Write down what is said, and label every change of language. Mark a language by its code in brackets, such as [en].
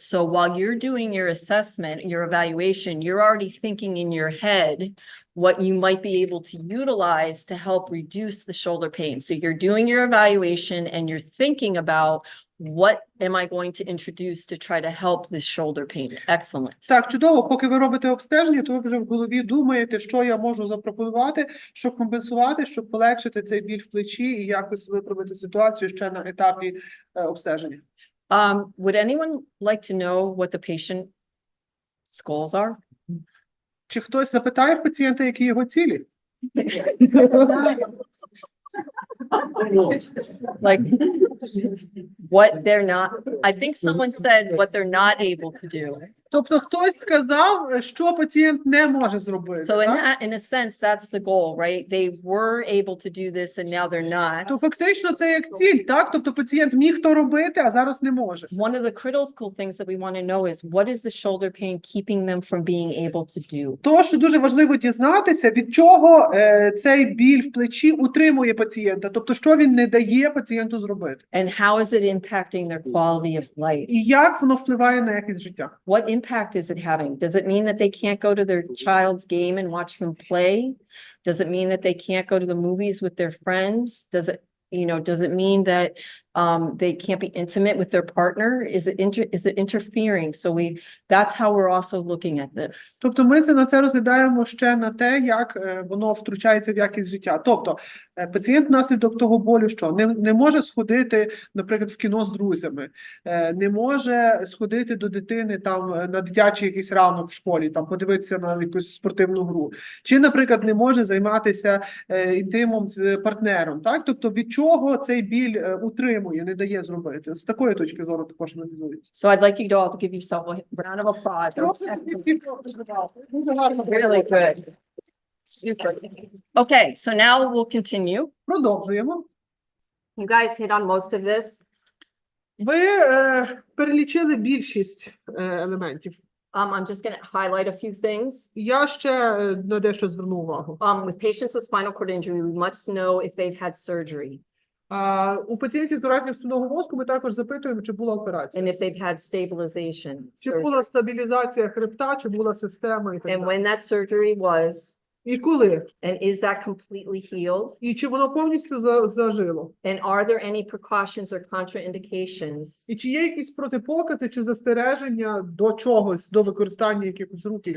[en] So while you're doing your assessment, your evaluation, you're already thinking in your head what you might be able to utilize to help reduce the shoulder pain. So you're doing your evaluation and you're thinking about what am I going to introduce to try to help this shoulder pain? Excellent. [uk] Так, чудово. Поки ви робите обстеження, то ви вже в голові думаєте, що я можу запропонувати, щоб компенсувати, щоб полегшити цей біль в плечі і якось виправити ситуацію ще на етапі обстеження. [en] Would anyone like to know what the patient's goals are? [uk] Чи хтось запитає в пацієнта, які його цілі? [en] Like what they're not, I think someone said what they're not able to do. [uk] Тобто хтось сказав, що пацієнт не може зробити. [en] So in [uk] так? [en] that, in a sense, that's the goal, right? They were able to do this and now they're not. [uk] То фактично це як ціль, так? Тобто пацієнт міг то робити, а зараз не може. [en] One of the critical things that we want to know is what is the shoulder pain keeping them from being able to do? [uk] То, що дуже важливо дізнатися, від чого цей біль в плечі утримує пацієнта, тобто що він не дає пацієнту зробити. [en] And how is it impacting their quality of life? [uk] І як воно впливає на якість життя. [en] What impact is it having? Does it mean that they can't go to their child's game and watch them play? Does it mean that they can't go to the movies with their friends? Does it mean that they can't be intimate with their partner? Is it interfering? So that's how we're also looking at this. [uk] Тобто ми на це розглядаємо ще на те, як воно втручається в якість життя. Тобто пацієнт внаслідок того болю, що не може сходити, наприклад, в кіно з друзями, не може сходити до дитини там на дитячий якийсь ранок в школі, там подивитися на якусь спортивну гру, чи, наприклад, не може займатися інтимом з партнером, так? Тобто від чого цей біль утримує, не дає зробити? З такої точки зору також аналізується. [en] So I'd like you to all give yourself a round of applause. Really good. Super. Okay, so now we'll continue. [uk] Продовжуємо. [en] You guys hit on most of this. [uk] Ви перелічили більшість елементів. [en] I'm just going to highlight a few things. [uk] Я ще на дещо зверну увагу. [en] With patients with spinal cord injury, we must know if they've had surgery [uk] У пацієнтів з ураженням спинного мозку ми також запитуємо, чи була операція. [en] and if they've had stabilization. [uk] Чи [en] surgery. [uk] була стабілізація хребта, чи була система і так [en] And [uk] далі. [en] when that surgery was, [uk] І коли? [en] and is that completely healed? [uk] І чи воно повністю зажило? [en] And are there any precautions or contraindications [uk] І чи є якісь протипокази чи застереження до чогось, до використання якихось рухів?